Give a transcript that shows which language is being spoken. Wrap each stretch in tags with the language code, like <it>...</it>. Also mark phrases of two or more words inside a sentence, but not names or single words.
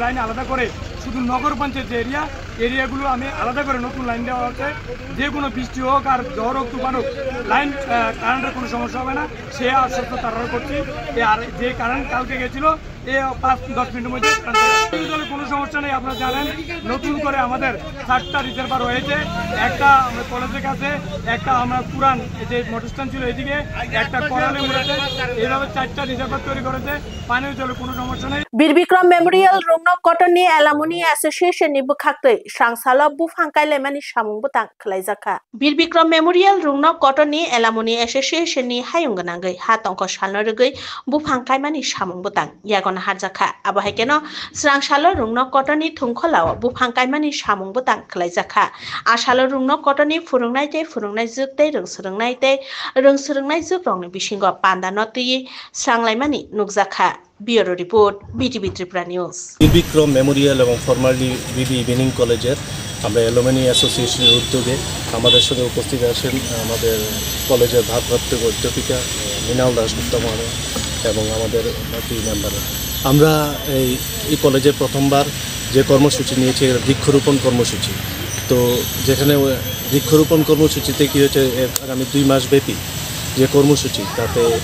<bn>লাইন আলাদা করে শুধু নগর পঞ্চায়েত যে এরিয়াগুলো আমি আলাদা করে নতুন লাইন দেওয়া হচ্ছে যে কোনো বৃষ্টি হোক আর ঝড় হোক তুফান হোক লাইন কারেন্টের কোনো সমস্যা হবে না সে আশ্বস্ত তারা করছি আর যে কারেন্ট কালকে গেছিল 5-10 মিনিটের মধ্যে কোনো সমস্যা নেই আপনারা জানেন নতুন করে আমাদের 4টা রিজার্ভার হয়েছে একটা আমরা কলেজের কাছে একটা আমরা পুরান যে মোটরস্ট্যান্ড ছিল এদিকে একটা করালে উড়েছে এইভাবে 4টা রিজার্ভার তৈরি করেছে পানীয় জলের কোনো সমস্যা নেই</bn> <trp>বীর বিক্রম মেমোরিয়াল রংনো কটননি</trp> <en>alumni association</en> <trp>ni bukhaktai sangsalo bufangkai lemani samung butang khlaijaka bir bikram memorial rungno kotoni elamoni association ni hayungganangai hatongko salnorugoi bufangkai mani samung butang yagona harjaka abahekeno sangsalo rungno kotoni thungkholao bufangkai mani samung butang khlaijaka asalo rungno kotoni furungnai juktei rungsurungnai jukrongni bisingo pandano tui sanglaimani nukjaka Bureau Report BTV Tripura News</trp> <bn>বিক্রম মেমোরিয়াল এবং ফরমালি বিবি ইভিনিং কলেজের আমরা</bn> <en>alumni association</en> <bn>উদ্যোগে আমাদের সাথে উপস্থিত আছেন আমাদের কলেজের ভারপ্রাপ্ত অধ্যাপিকা মৃণাল দাশগুপ্ত মহোদয় এবং আমাদের বাকি মেম্বাররা আমরা এই কলেজে প্রথমবার যে কর্মসূচি নিয়েছি বৃক্ষরোপণ কর্মসূচি তো যেখানে বৃক্ষরোপণ কর্মসূচিতে কী হয়েছে আগামী 2 মাস ব্যাপী যে কর্মসূচি তাতে</bn>